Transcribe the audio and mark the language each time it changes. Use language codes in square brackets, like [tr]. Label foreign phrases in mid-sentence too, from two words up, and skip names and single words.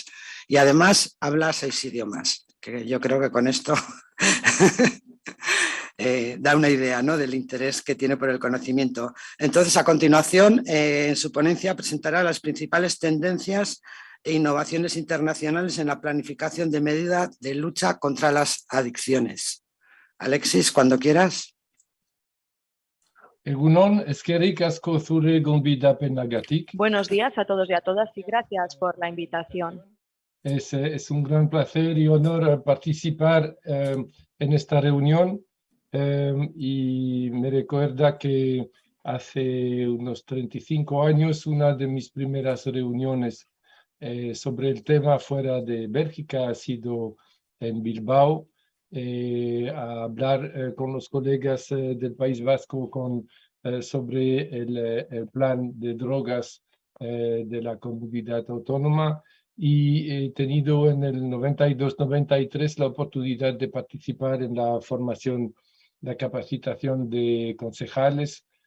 [es] Y además habla 6 idiomas, que yo creo que con esto da una idea, ¿no?, del interés que tiene por el conocimiento. Entonces, a continuación, en su ponencia presentará las principales tendencias e innovaciones internacionales en la planificación de medidas de lucha contra las adicciones. Alexis, cuando quieras. [eu] Egunon, eskerrik asko zure gonbidapenagatik. [es] Buenos días a todos y a todas y gracias por la invitación. Es un gran placer y honor participar en esta reunión y me recuerda que hace unos 35 años una de mis primeras reuniones sobre el tema fuera de Bélgica ha sido en Bilbao, a hablar con los colegas del País Vasco sobre el plan de drogas de la comunidad autónoma, y he tenido en el 92-93 la oportunidad de participar en la formación, la capacitación de concejales,